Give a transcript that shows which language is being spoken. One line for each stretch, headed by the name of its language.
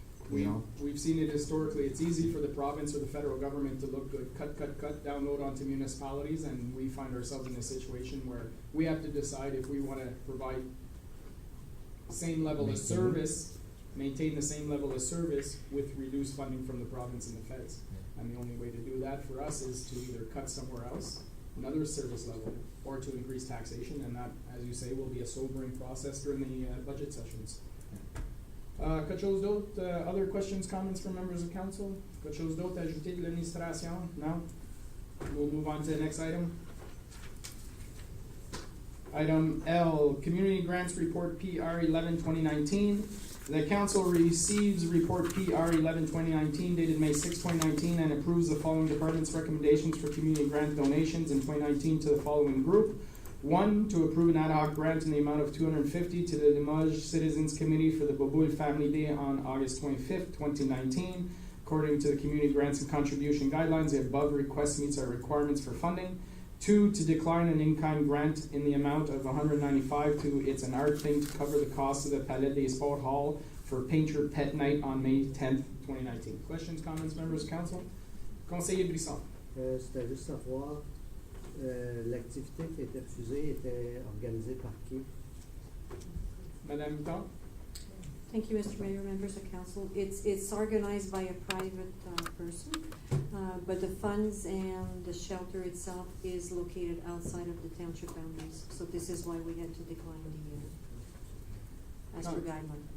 English: We've seen it historically. It's easy for the province or the federal government to look good, cut, download onto municipalities, and we find ourselves in a situation where we have to decide if we want to provide same level of service, maintain the same level of service with reduced funding from the province and the feds. And the only way to do that for us is to either cut somewhere else, another service level, or to increase taxation, and that, as you say, will be a sobering process during the budget sessions.
French: Quelque chose d'autre?
English: Other questions, comments from members of council?
French: Quelque chose d'autre à ajouter de l'administration?
English: No? We'll move on to the next item. Item L, Community Grants Report PR 11-2019. The council receives report PR 11-2019 dated May 6, 2019, and approves the following departments' recommendations for community grant donations in 2019 to the following group. 1, to approve an ad hoc grant in the amount of $250 to the Limoges Citizens Committee for the Boboul Family Day on August 25th, 2019. According to the community grants and contribution guidelines, the above request meets our requirements for funding. 2, to decline an in-kind grant in the amount of $195 to It's an Art Thing to cover the cost of the Palais des Sports Hall for Painter Pet Night on May 10th, 2019. Questions, comments, members of council?
French: Conseiller Brisson. C'était juste savoir, l'activité qui était refusée était organisée par qui? Madame Mittal?
English: Thank you, Mr. Mayor, members of council. It's organized by a private person, but the funds and the shelter itself is located outside of the township boundaries. So this is why we had to decline the, as per guideline.